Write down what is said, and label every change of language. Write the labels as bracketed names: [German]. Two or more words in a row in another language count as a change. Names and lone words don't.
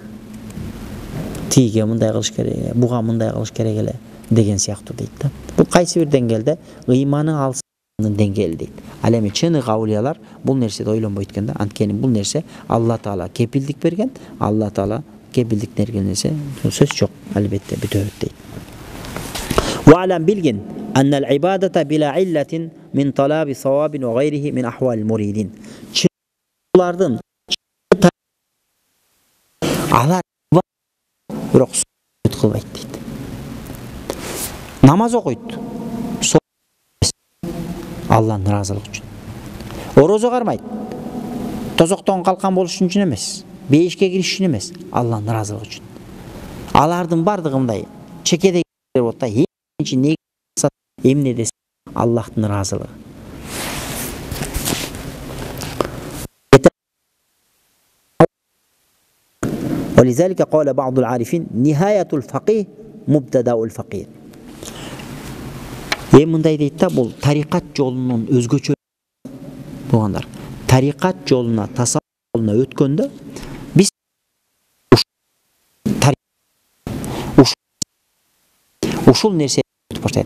[Kyrgyz] Тиге мындай кылыш керек, буга мындай кылыш керек эле. деген сыяктуу дейт да. Бул кайсы бир деңгээлде ыйманы алсаңдын деңгээли дейт. Ал эми чыныгы аулиялар бул нерседе ойлонбойт экен да. Анткени бул нерсе Алла Таала кепилдик берген. Алла Таала кепилдик берген нерсе сөз жок, албетте бүтөт дейт. [Arabic] واعلم bilgin أن العبادة بلا علة من طلب ثواب وغيره من أحوال مريدين. [Kyrgyz] Çınlardan alar bирок кылбайт дейт. Намаз окуйт. Алланын ыраазылыгы үчүн. Орозо кармайт. Тозоктон калкан болуш үчүн эмес. Бейишке кириш үчүн эмес. Алланын ыраазылыгы үчүн. Алардын бардыгы мындай чекеде болот да. Экинчи негизи эмне десе Аллахтын ыраазылыгы. [Arabic] ولذلك قال بعض العارفين نهاية الفقيه مبتدأ الفقير. [Kyrgyz] Мындай дейт да, бул тарикат жолунун өзгөчө болгондар. Тарикат жолуна, тасаввуф жолуна өткөндө биз ушул нерсе өтүп баштайт.